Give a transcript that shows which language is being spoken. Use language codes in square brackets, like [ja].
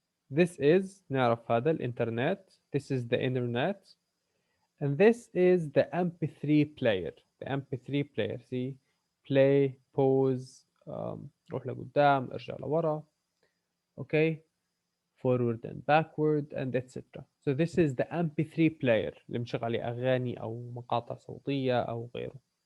[en] This is [ar] نعرف هذا الإنترنت. [en] This is the internet. And this is the MP3 player. The MP3 player. See, play, pause, [ar] روح لقدام, ارجع لورا. [en] Okay, forward and backward and etc. So this is the MP3 player [ar] اللي بنشغل عليه أغاني أو مقاطع صوتية أو غيره.